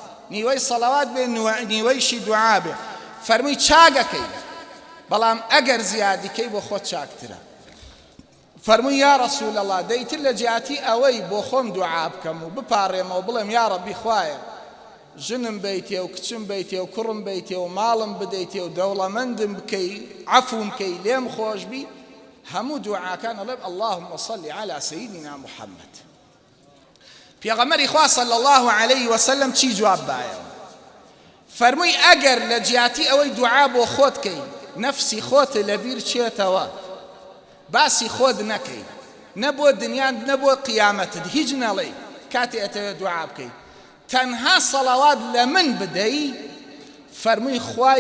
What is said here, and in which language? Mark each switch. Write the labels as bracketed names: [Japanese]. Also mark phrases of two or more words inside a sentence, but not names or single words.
[Central Kurdish] نیوەی سەڵەوات بێ نیوەیشی دوعا بێ فەرمووی چاگەکەی بەڵام ئەگەر زیادیکەی بۆ خۆت چاکترە فەرمووی یا ڕەسوول ئەڵڵا دەیتر لە جیاتی ئەوەی بۆ خۆم دوعا بکەم و بپارڕێمەوە بڵێم یا ڕەبی خوایە ژنم بیتێ و کچم بیتێ و کوڕم بیتێ و ماڵم بدەیتێ و دەوڵەمەندم بکەی عەفوم بکەی لێم خۆشبی هەموو دوعاکان ئەڵێم [Arabic] اللهم صل على سيدنا [Central Kurdish] محمد پێغەمبەری خوا [Arabic] صلی الله عليه وسلم [Central Kurdish] چی جواب دایەوە فەرمووی ئەگەر لە جیاتی ئەوەی دوعا بۆ خۆت کەی نەفسی خۆت لەبیر چێتەوە باسی خۆت نەکەی نەبۆ دنیان نەبۆ قیامەتت هیچ نەڵێ کاتێ ئەتەوێت دوعا بکەی تەنها سەڵەوات لە من بدەی فەرمووی خوای